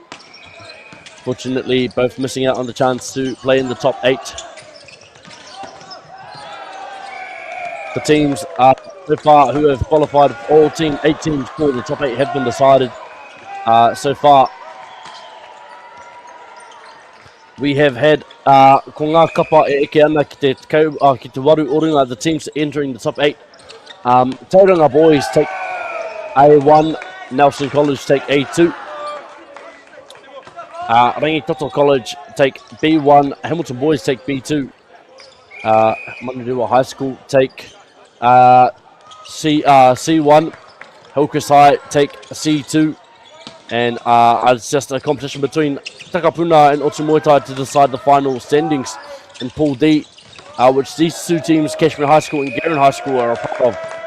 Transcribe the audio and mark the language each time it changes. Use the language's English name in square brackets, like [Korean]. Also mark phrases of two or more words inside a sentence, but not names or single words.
[English] Fortunately, both missing out on the chance to play in the top 8. The teams so far who have qualified, all 8 teams for the top 8 have been decided. So far, we have had [Māori] ko ngā kapa e eke ana ki te waru orunga, [English] the teams entering the top 8. Tauranga boys take A1, Nelson College take A2. Rangitoto College take B1, Hamilton boys take B2. Manurewa High School take C1, Hillcrest High take C2, and it's just a competition between Takapuna and Otumoetai to decide the final standings in Pool D, which these two teams, Kashmir High School and Garen High School, are a part of.